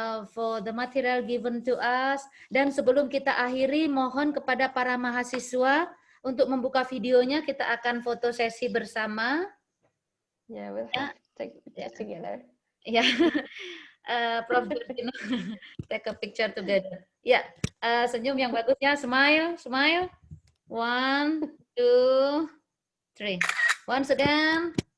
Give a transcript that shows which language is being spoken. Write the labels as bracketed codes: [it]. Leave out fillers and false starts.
[en] For the material given to us. [id] Dan sebelum kita akhiri, mohon kepada para mahasiswa untuk membuka videonya, kita akan foto sesi bersama. [en] Yeah, we'll have to take pictures together. [id] Ya, Prof. [en] Georgina, take a picture together. [id] Ya, senyum yang bagusnya, [en] smile, smile. [id] 1, 2, 3. [en] Once again.